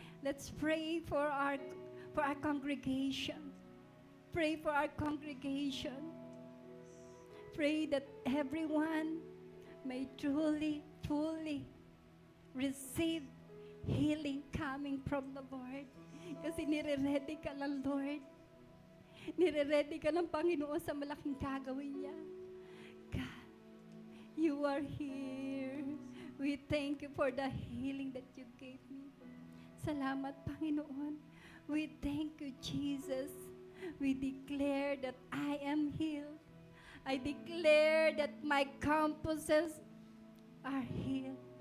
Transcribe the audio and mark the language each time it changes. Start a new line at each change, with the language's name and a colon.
English: Let's pray for our congregation. Pray for our congregation. Pray that everyone may truly, fully receive healing coming from the Lord.
Filipino: Kasi nire-ready ka lang, Lord. Nire-ready ka ng Panginoon sa malaking gagawin niya.
English: God, you are here. We thank you for the healing that you gave me.
Filipino: Salamat, Panginoon.
English: We thank you, Jesus. We declare that I am healed. I declare that my campuses are healed.